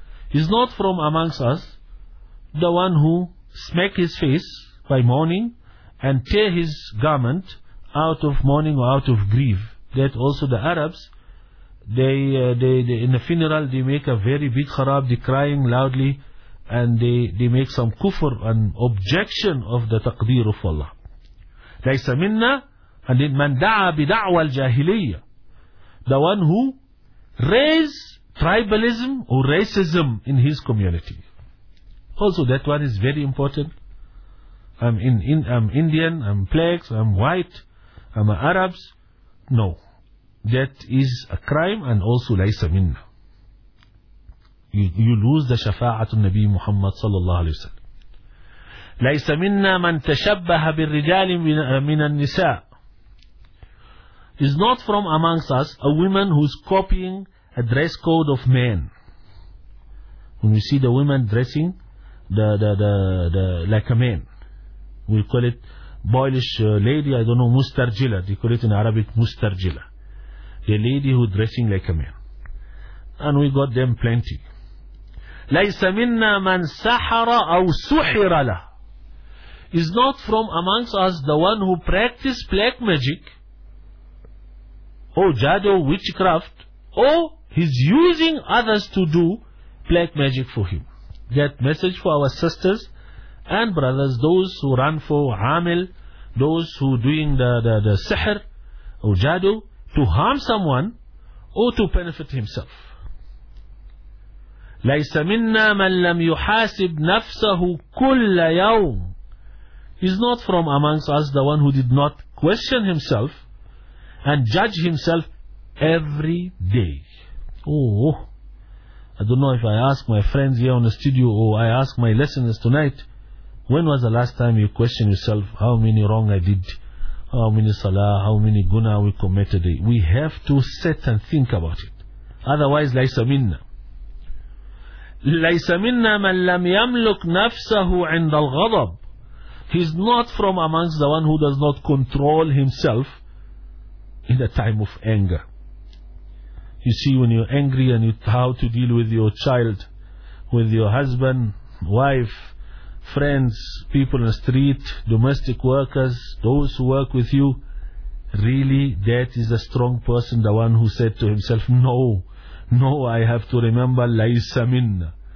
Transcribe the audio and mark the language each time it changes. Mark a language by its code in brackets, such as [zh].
[en] He's not from amongst us the one who smack his face by mourning and tear his garment out of mourning or out of grief. That also the Arabs, they in the funeral they make a very big kharab, they crying loudly and they make some kufr and objection of the taqdeer of Allah. [ar] ليس منا من دعا بدعوى الجاهلية. [en] The one who raised tribalism or racism in his community. Also that one is very important. I'm Indian, I'm black, I'm white, I'm Arabs. No. That is a crime and also [ar] ليس منا. [en] You lose the [ar] شفاعة النبي محمد صلى الله عليه وسلم. ليس منا من تشبه بالرجال من النساء. [en] Is not from amongst us a woman who is copying a dress code of men. When we see the women dressing the like a man, we call it boyish lady. I don't know, mustarjila. They call it in Arabic mustarjila, the lady who dressing like a man. And we got them plenty. [ar] ليس منا من سحر أو سحر له. [en] Is not from amongst us the one who practice black magic, or jado, witchcraft, or he's using others to do black magic for him. That message for our sisters and brothers, those who run for amil, those who doing the sihr or jado to harm someone or to benefit himself. [ar] ليس منا من لم يحاسب نفسه كل يوم. [en] He's not from amongst us the one who did not question himself and judge himself every day. Oh, I don't know if I ask my friends here on the studio or I ask my listeners tonight, when was the last time you questioned yourself, how many wrong I did, how many salah, how many guna we committed? We have to sit and think about it. [ar] Otherwise, ليس منا. ليس منا من لم يملك نفسه عند الغضب. [en] He's not from amongst the one who does not control himself in the time of anger. You see, when you're angry and you how to deal with your child, with your husband, wife, friends, people in the street, domestic workers, those who work with you, really, that is a strong person, the one who said to himself, no, I have to remember, [ar] laysa minna.